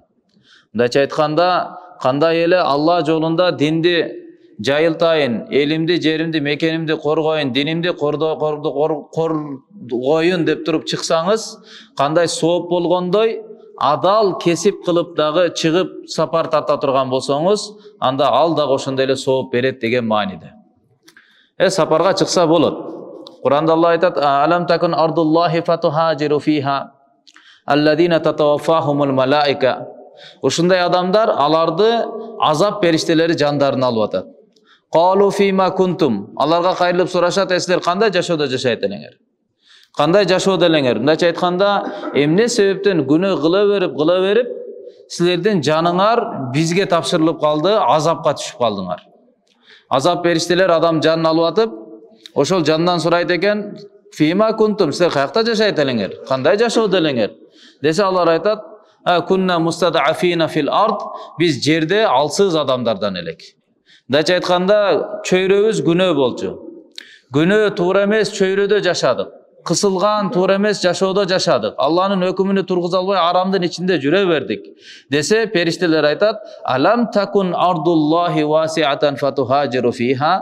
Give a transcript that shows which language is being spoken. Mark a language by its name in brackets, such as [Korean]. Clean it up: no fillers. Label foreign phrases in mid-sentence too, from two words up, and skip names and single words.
[Kyrgyz] Мындайча айтканда, кандай эле Алла жолунда динди жайылтайын, элимди, жеримди, мекенимди коргоюн, динимди коргоюн деп туруп чыксаңыз, кандай сооп болгондой, адал кесип кылып дагы чыгып сапар тарта турган болсоңуз, анда ал дагы ошондой эле сооп берет деген мааниде. Сапарга чыкса болот. Куранда Алла айтат: [Arabic] "ألم تكن أرض الله فتهاجروا فيها الذين تتوفاهم الملائكة." [Kyrgyz] Ушундай адамдар, аларды азап периштелери жандарына алып атат. [Arabic] قالوا فيم كنتم. [Kyrgyz] Аларга кайрылып сурашат, силер кандай жашоодо жашайт элеңер? Кандай жашоодо элеңер? Мындайча айтканда, эмне себептен күнөө кыла берип, силердин жаныңар бизге тапшырылып калды, азапка түшүп калдыңар. Азап периштелер адам жанын алып атып, ошол жандан сурайт экен: [Arabic] "فيم كنتم, [Kyrgyz] силер каякта жашайт элеңер? Кандай жашоодо элеңер?" Десе алар айтат: [Arabic] "كنا مستضعفين في الأرض." [Kyrgyz] Биз жерде алсыз адамдардан элек. Мындайча айтканда, чөйрөбүз күнөө болчу. Күнөө туура эмес чөйрөдө жашадык. Кысылган туура эмес жашоодо жашадык. Алланын өкүмүнө тургуза албай арамдын ичинде жүрө бердик. Десе периштелер айтат: [Arabic] "ألم تكن أرض الله واسعة فتهاجروا فيها."